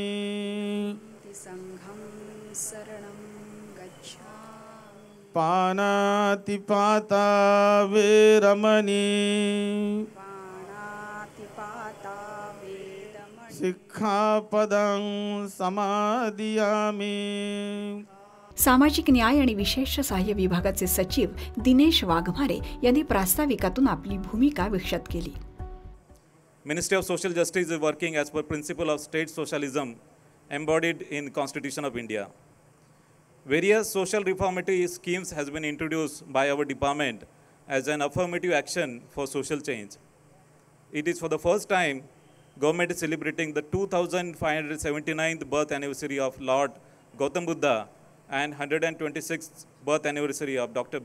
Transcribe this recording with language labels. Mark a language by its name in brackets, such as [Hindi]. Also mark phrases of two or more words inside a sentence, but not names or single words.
[Pali] संघं शरणं गच्छामि पानातिपाता वेरमणि पाणातिपाता वेदमणि शिक्षापदं समादियामि. [Marathi] सामाजिक न्याय आणि विशेष सहाय्य विभागाचे सचिव दिनेश वाघमारे यांनी प्रास्ताविकातून आपली भूमिका विशद केली. [English] Ministry of Social Justice is working as per principle of state socialism embodied in Constitution of India. Various social reformatory schemes has been introduced by our department as an affirmative action for social change. It is for the first time government is celebrating the 2579th birth anniversary of Lord Gautam Buddha and 126th birth anniversary of Dr.